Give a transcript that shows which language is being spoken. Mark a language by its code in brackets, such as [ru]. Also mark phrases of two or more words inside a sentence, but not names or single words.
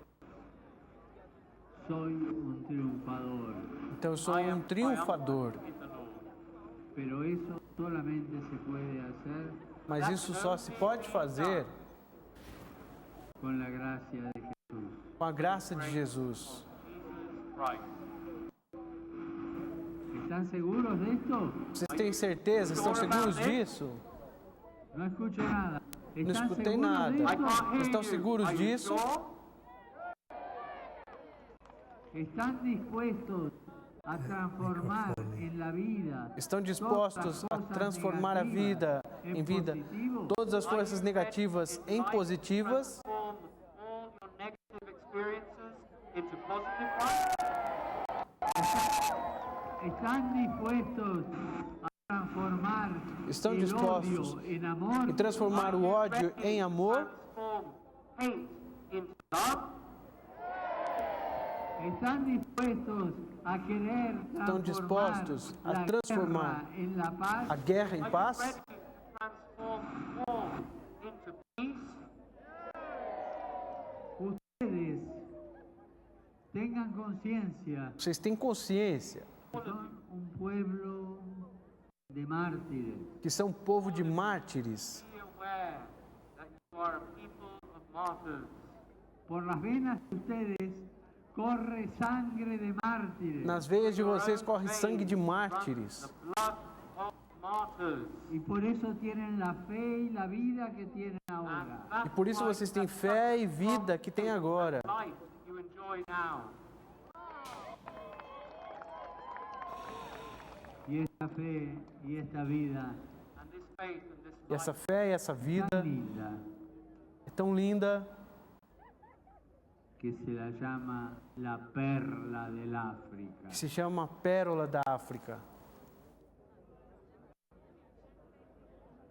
[es] soy un triunfador. [pt] então eu sou um triunfador. [en] in the Lord. [es] Pero eso solamente se puede hacer [pt] Mas isso só se pode fazer [es] con la gracia de Jesús. [pt] com a graça de Jesus. [en] Jesus Christ. [es] ¿Están seguros de esto? [pt] Vocês têm certeza? Estão seguros disso? [es] No escucho nada. [pt] Não [es] ¿Están [pt] escutei [es] seguros [pt] nada. [es] de [en] I [es] esto? [en] can't hear [pt] Estão [en] you. [pt] seguros [en] Are you [pt] disso? [en] sure? [es] ¿Están dispuestos a transformar en la vida? [pt] Estão [es] todas [pt] dispostos [es] las [pt] a [es] cosas [pt] transformar a vida [es] negativas [pt] em vida, [es] positivo? [pt] todas as forças negativas em positivas? [en] Transform all your negative experiences into positive ones? [es] ¿Están dispuestos a transformar [pt] Estão [es] el [pt] dispostos [es] odio en amor? [pt] em transformar o ódio em amor? [en] Transform hate into love? [es] ¿Están dispuestos a querer [pt] Estão dispostos a [es] la [pt] transformar [es] guerra en la paz? [pt] a guerra em [en] Are you [pt] paz? [en] ready to transform war into peace? [es] Ustedes tengan conciencia, [pt] Vocês têm consciência [es] son un pueblo de mártires. [pt] que são um povo de mártires. [en] Be aware that you are a people of martyrs. [es] Por las venas de ustedes corre sangre de mártires. [pt] Nas veias de vocês corre sangue de mártires. [en] The blood of martyrs. [es] Y por eso tienen la fe y la vida que tienen ahora. [pt] E por isso vocês têm fé e vida que têm agora. [en] Life you enjoy now. [es] Y esta fe y esta vida [en] And this faith and this [pt] E essa [en] life [pt] fé e essa vida [es] tan linda [pt] é tão linda [es] que se la llama la perla del África. [pt] que se chama Pérola da África.